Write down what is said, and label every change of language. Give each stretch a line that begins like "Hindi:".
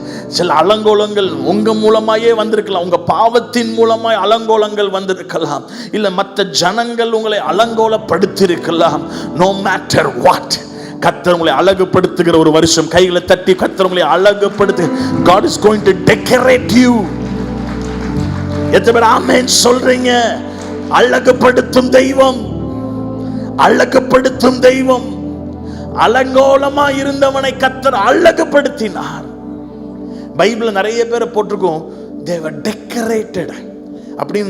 Tamil: சில அலங்கோலங்கள் உங்க மூலமாயே வந்திருக்கலாம், உங்க பாவத்தின் மூலமாய் அலங்கோலங்கள் வந்திருக்கலாம், இல்ல மற்ற ஜனங்கள் உங்களை அலங்கோலப்படுத்தியிருக்கலாம்.
English: no matter what,
Tamil: கர்த்தர் உங்களை அழகுபடுத்துகிற ஒரு வருஷம். கைகளை தட்டி கர்த்தர் உங்களை அழகுபடுத்து.
English: God is going to decorate you.
Tamil: எத்தனை பேர் ஆமென் சொல்றீங்க? அழகுபடுத்தும் தெய்வம், அழகுபடுத்தும் தெய்வம். அலங்கோலமா இருந்தவனை கர்த்தர் அழகுபடுத்தினார். பைபிள்ல நிறைய பேரை போட்டிருக்கோம்,
English: they were decorated
Tamil: அப்படின்னு.